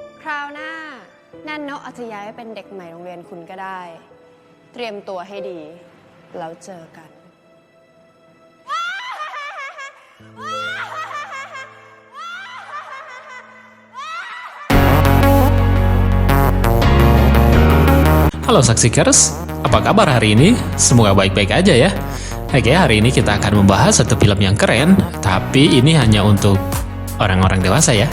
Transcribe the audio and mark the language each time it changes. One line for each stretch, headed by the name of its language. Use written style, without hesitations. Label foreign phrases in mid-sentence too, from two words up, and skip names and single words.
Thai: คราวหน้านันโนะอาจจะย้ายไปเป็นเด็กใหม่โรงเรียนคุณก็ได้ เตรียมตัวให้ดีแล้วเจอกัน
Indonesian: Halo Saksikers, apa kabar hari ini? Semoga baik-baik aja ya. Oke, hari ini kita akan membahas satu film yang keren, tapi ini hanya untuk orang-orang dewasa ya.